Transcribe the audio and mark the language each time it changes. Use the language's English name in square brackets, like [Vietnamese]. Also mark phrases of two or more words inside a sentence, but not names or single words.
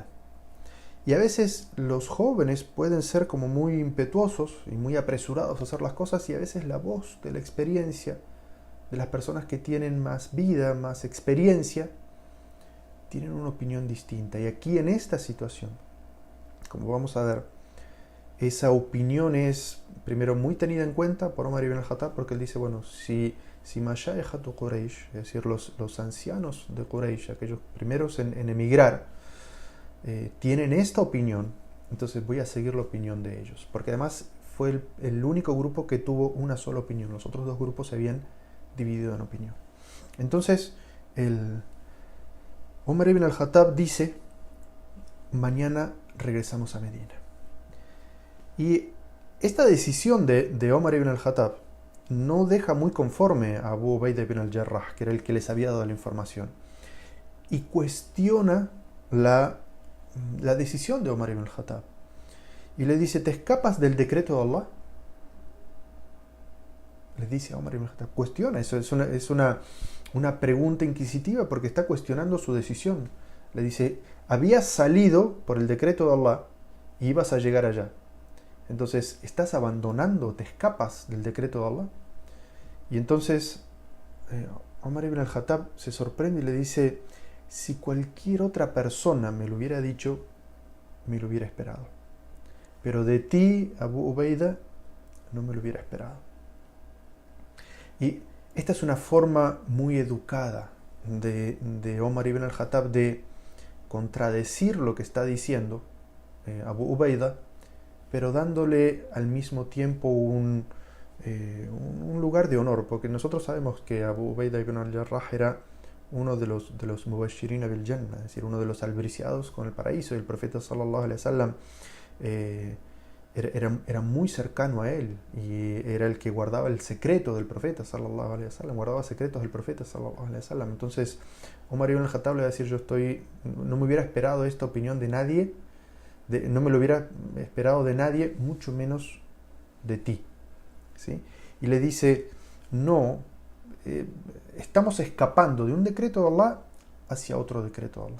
[Spanish] Y a veces los jóvenes pueden ser como muy impetuosos y muy apresurados a hacer las cosas, y a veces la voz de la experiencia de las personas que tienen más vida, más experiencia, tienen una opinión distinta. Y aquí en esta situación, como vamos a ver, esa opinión es primero muy tenida en cuenta por Omar ibn al-Khattab, porque él dice, bueno, si Masha'ihatu Quraysh, es decir, los ancianos de Quraysh, aquellos primeros en emigrar, tienen esta opinión, entonces voy a seguir la opinión de ellos, porque además fue el único grupo que tuvo una sola opinión. Los otros dos grupos se habían dividido en opinión. Entonces Omar ibn al-Khattab dice, mañana regresamos a Medina. Y esta decisión de Omar ibn al-Khattab no deja muy conforme a Abu Ubaidah ibn al-Jarrah, que era el que les había dado la información, y cuestiona la decisión de Omar ibn al-Khattab. Y le dice, ¿te escapas del decreto de Allah? Le dice a Omar ibn al-Khattab, cuestiona, eso es una pregunta inquisitiva, porque está cuestionando su decisión. Le dice, habías salido por el decreto de Allah y ibas a llegar allá. Entonces, ¿estás abandonando, te escapas del decreto de Allah? Y entonces Omar ibn al-Khattab se sorprende y le dice, si cualquier otra persona me lo hubiera dicho, me lo hubiera esperado. Pero de ti, Abu Ubaidah, no me lo hubiera esperado. Y esta es una forma muy educada de Omar ibn al-Khattab de contradecir lo que está diciendo Abu Ubaidah, pero dándole al mismo tiempo un lugar de honor, porque nosotros sabemos que Abu Ubaidah ibn al-Jarrah era uno de los [Arabic] مبشرين بالجنة, [Spanish] es decir, uno de los albriciados con el paraíso, y el profeta [Arabic] صلى الله عليه وسلم [Spanish] era muy cercano a él, y era el que guardaba el secreto del profeta [Arabic] صلى الله عليه وسلم, [Spanish] guardaba secretos del profeta [Arabic] صلى الله عليه وسلم. [Spanish] Entonces Omar ibn al-Khattab le va a decir, no me hubiera esperado esta opinión de nadie, no me lo hubiera esperado de nadie, mucho menos de ti, ¿sí? Y le dice, no estamos escapando de un decreto de Allah hacia otro decreto de Allah.